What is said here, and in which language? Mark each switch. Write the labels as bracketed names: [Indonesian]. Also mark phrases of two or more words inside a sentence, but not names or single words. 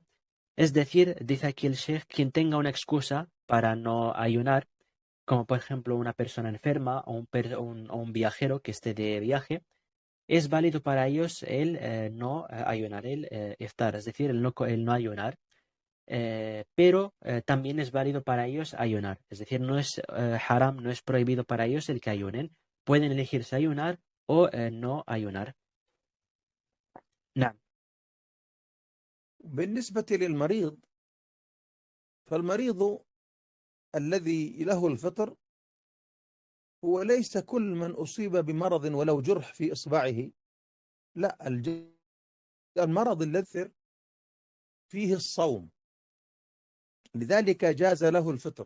[Spanish] Es decir, dice aquí el sheikh, quien tenga una excusa para no ayunar, como por ejemplo una persona enferma o un viajero que esté de viaje, es válido para ellos el no ayunar, el iftar, es decir, el no ayunar. Pero también es válido para ellos ayunar, es decir, no es haram, no es prohibido para ellos el que ayunen. Pueden elegirse ayunar o no ayunar. [Arabic] نعم. بالنسبة للمريض، فالمريض الذي له الفطر هو ليس كل من أصيب بمرض ولو جرح في إصبعه، لا، المرض الذي فيه الصوم، لذلك جاز له الفطر.